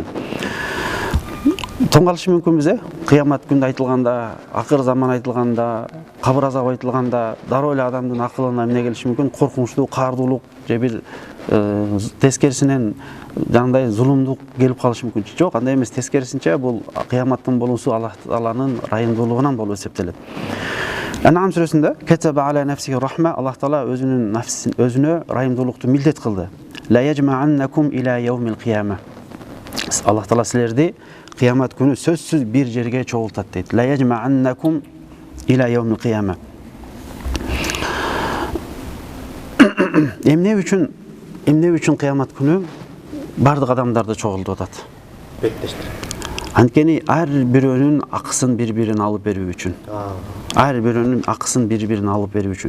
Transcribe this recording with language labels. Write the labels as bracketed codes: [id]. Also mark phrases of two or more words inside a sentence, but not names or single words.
[ky] Тоңгалышы мүмкүнбүз, кыямат күндө айтылганда, акыр заман айтылганда, кабыр азабы айтылганда, дароо эле адамдын акылына эмне келиши мүмкүн? Коркунучтуу, каардуулук же бир тескерисинен жандай зулумдук келип калышы мүмкүн. Жок, андай эмес, тескерисинче бул кыяматтын болуусу Аллах Тааланын райымдуулугунан болуп эсептелет. Ан'ам сүрөсүндө [ar] كتب على نفسه الرحمة, [ky] Аллах Таала өзүнө райымдуулукту милдет кылды. [ar] ليجمعنكم إلى يوم القيامة. [ky] Аллах Таала силерди кыямат күнү сөзсүз бир жерге чогултат дейт. [ar] ليجمعنكم إلى يوم القيامة. [ky] Эмне үчүн кыямат күнү бардык адамдарды чогултат? Беттештир. Анткени ар бирөөнүн акысын бири-бирин алып берүү үчүн. Ар бирөөнүн акысын бири-бирин алып берүү үчүн.